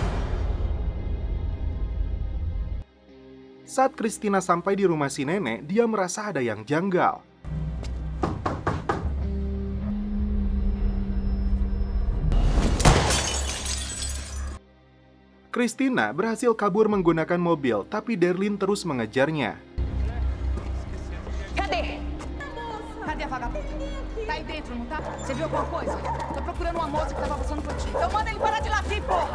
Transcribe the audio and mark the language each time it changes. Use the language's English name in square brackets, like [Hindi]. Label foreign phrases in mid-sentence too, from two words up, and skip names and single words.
[Indonesian] Saat Christina sampai di rumah si nenek, dia merasa ada yang janggal. Christina berhasil kabur menggunakan mobil, tapi Derlin terus mengejarnya. [Portuguese] Cadê? Cadê a vagabunda? Tá aí dentro, não tá? Você viu alguma coisa? Tô procurando uma moça que tava passando por ti. Então manda ele parar de latir, porra!